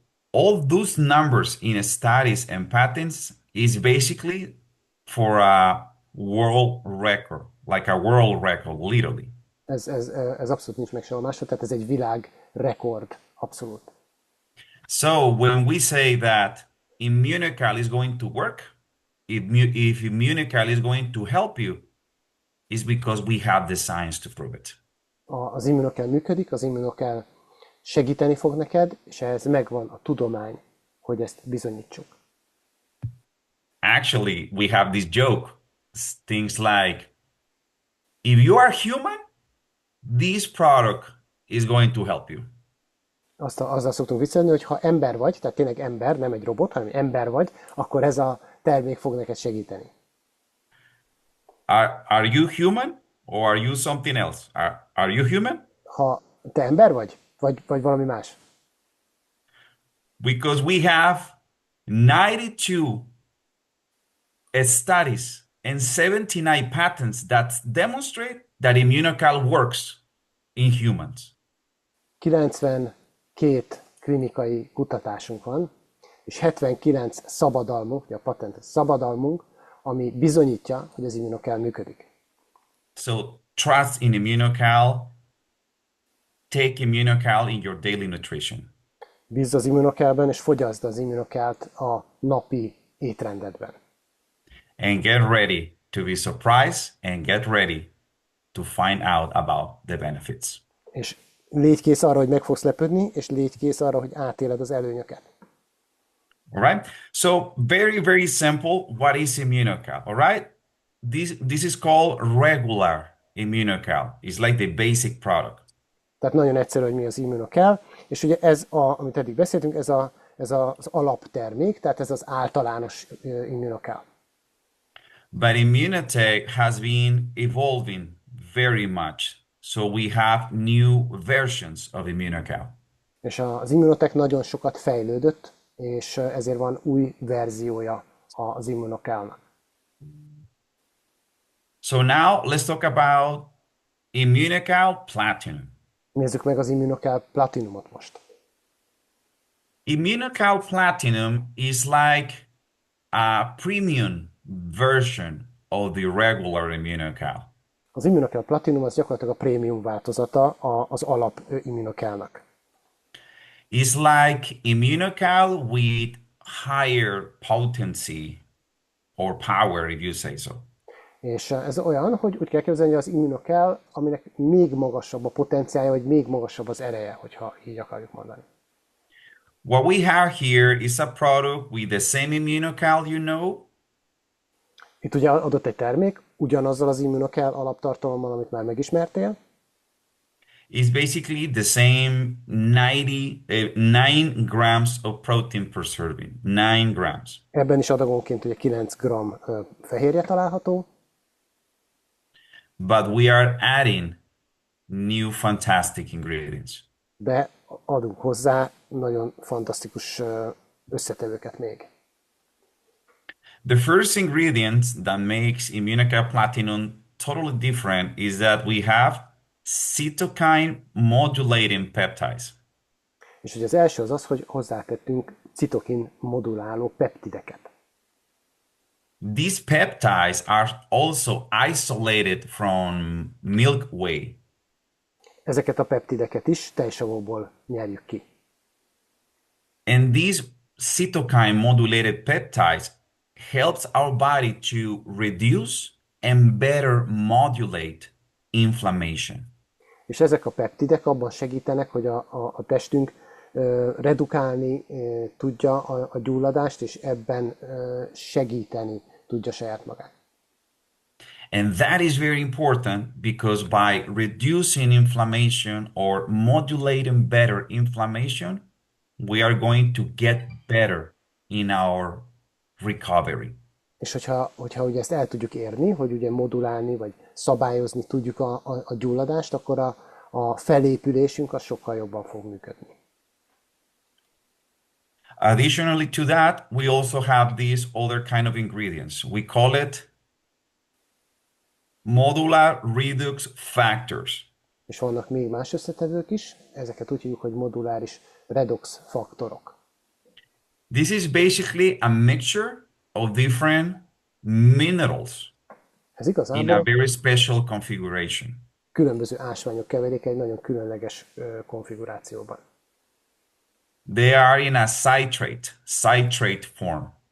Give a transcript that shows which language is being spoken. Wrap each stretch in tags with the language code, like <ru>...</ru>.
<en>All those numbers in studies and patents is basically for a world record, like a world record, literally.</en> <hu>Ez abszolút nincs meg sehol máshol, tehát ez egy világrekord, abszolút.</hu> <en>So when we say that immunocal is going to work, if immunocal is going to help you, is because we have the science to prove it.</en> <hu>Az immunokell működik, az immunokell segíteni fog neked, és ehhez megvan a tudomány, hogy ezt bizonyítsuk.</hu> <en>Actually, we have this joke, things like, if you are human, this product is going to help you.</en> <hu>Azzal szoktunk viccelni, hogy ha ember vagy, tehát tényleg ember, nem egy robot, hanem ember vagy, akkor ez a termék fog neked segíteni.</hu> <en>Are you human or are you something else? Are you human?</en> <hu>Ha te ember vagy valami más.</hu> <en>Because we have 92 studies and 79 patents that demonstrate that immunocal works in humans.</en> <hu>92 klinikai kutatásunk van, és 79 szabadalmunk, ugye a patent szabadalmunk, ami bizonyítja, hogy az immunocal működik.</hu> <en>So trust in immunocal, take immunocal in your daily nutrition.</en> <hu>Bízz az immunocalben, és fogyaszd az immunocalt a napi étrendedben.</hu> <en>And get ready to be surprised and get ready to find out about the benefits.</en> <hu>És légy kész arra, hogy meg fogsz lepődni, és légy kész arra, hogy átéled az előnyöket.</hu> <en>All right. So very, very simple. What is immunocal? All right. This is called regular immunocal. It's like the basic product.</en> <hu>Tehát nagyon egyszerű, hogy mi az immunocal, és ugye ez, amit eddig beszéltünk, ez az alaptermék, tehát ez az általános immunocal.</hu> <en>But immunotech has been evolving very much. So we have new versions of immunocal.</en> <hu>És az immunotech nagyon sokat fejlődött, és ezért van új verziója az immunocalnak.</hu> <en>So now let's talk about immunocal platinum.</en> <hu>Nézzük meg az immunocal platinumot most.</hu> <en>Immunocal platinum is like a premium version of the regular immunocal.</en> <hu>Az immunocal platinum az gyakorlatilag a prémium változata az alap immunocalnak.</hu> <en>It's like immunocal with higher potency or power, if you say so.</en> <hu>És ez olyan, hogy úgy kell képzelni, hogy az immunocal, aminek még magasabb a potenciálja, vagy még magasabb az ereje, hogyha így akarjuk mondani.</hu> <en>What we have here is a product with the same immunocal, you know,</en> <hu>Itt ugye adott egy termék, ugyanazzal az immunocal alaptartalommal, amit már megismertél,</hu> <en>is basically the same 9 grams of protein per serving. 9 grams.</en> <hu>ebben is adagonként ugye 9 g fehérje található,</hu> <en>But we are adding new fantastic ingredients.</en> <hu>de adunk hozzá nagyon fantasztikus összetevőket még.</hu> <en>The first ingredient that makes immunocal platinum totally different is that we have cytokine modulating peptides.</en> <hu>És ugye az első az az, hogy hozzátettünk citokin moduláló peptideket.</hu> <en>These peptides are also isolated from milk whey.</en> <hu>Ezeket a peptideket is tejsavóból nyerjük ki.</hu> <en>And these cytokine modulated peptides helps our body to reduce and better modulate inflammation.</en> <hu>És ezek a peptidek abban segítenek, hogy a testünk redukálni tudja a gyulladást, és ebben segíteni tudja saját magát.</hu> <en>And that is very important because by reducing inflammation or modulating better inflammation, we are going to get better in our recovery.</en> <hu>És hogyha ugye ezt el tudjuk érni, hogy ugye modulálni, vagy szabályozni tudjuk a gyulladást, akkor a felépülésünk az sokkal jobban fog működni.</hu> <en>Additionally to that, we also have these other kind of ingredients. We call it modular redox factors.</en> <hu>És vannak még más összetevők is, ezeket úgy hívjuk, hogy moduláris redox faktorok.</hu> <en>This is basically a mixture of different minerals</en> <hu>Ez</hu> <en>in a</en> <hu>igazából</hu> <en>very special configuration.</en> <hu>különböző ásványok keveréke egy nagyon különleges konfigurációban.</hu> <en>They are in a citrate form.</en>